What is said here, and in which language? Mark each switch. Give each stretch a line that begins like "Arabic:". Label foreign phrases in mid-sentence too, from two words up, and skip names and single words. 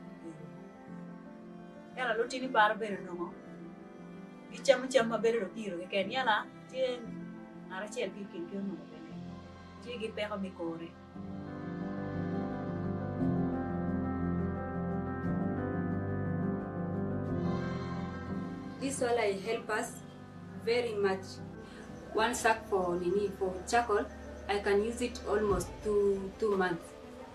Acoli: yala lo tini bar ben no gicham ma ben do biro giken yala ti ara chel giken ke no ben ti gi pe ko me kore.
English: This solar help us very much. One sack for charcoal, I can use it almost two months.